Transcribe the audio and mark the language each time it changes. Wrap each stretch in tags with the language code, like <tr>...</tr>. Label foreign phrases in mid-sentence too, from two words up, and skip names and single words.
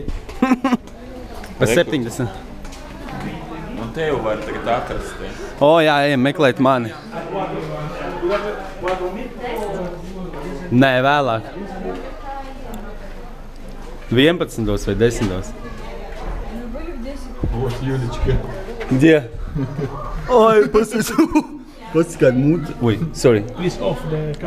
<lv>Pa 70. Un tev var tagad atrast. Jā, ejam meklēt mani. Nē, vēlāk. 11 vai 10.</lv> <ru>Вот, Юлечка. Где? Ой,</ru> <lv>pasties. Pasties kāda mūta. Oi, sorry.</lv> <en>It's off the camera.</en>